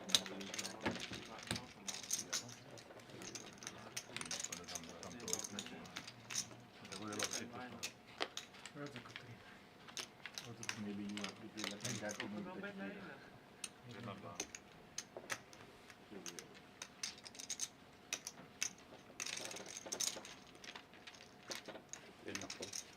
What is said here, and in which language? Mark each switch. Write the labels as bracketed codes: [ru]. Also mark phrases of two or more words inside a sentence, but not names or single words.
[cs] Tam to nebo je vlastně to. [sk] Viac ako 3. [en] Maybe you have to play like that to make the clear. 1, 2. [sk] Jedna fold.